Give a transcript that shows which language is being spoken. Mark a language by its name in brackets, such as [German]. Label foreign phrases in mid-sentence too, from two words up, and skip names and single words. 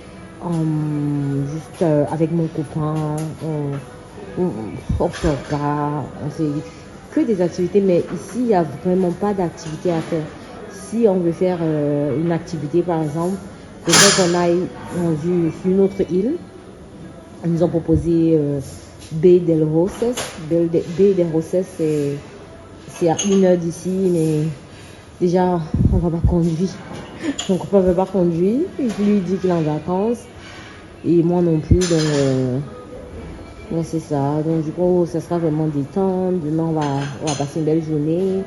[French] Juste avec mon copain, on se regarde, on fait que des activités, mais ici il n'y a vraiment pas d'activité à faire. Si on veut faire une activité par exemple, peut-être qu'on aille sur une autre île. Ils nous ont proposé Baie del Roses. Baie del Roses, c'est à 1 heure d'ici, mais déjà on va pas conduire. Mon copain ne veut pas conduire, je lui dis qu'il est en vacances. Et moi non plus, donc c'est ça. Donc du coup, ça sera vraiment détente. Demain, on va passer une belle journée.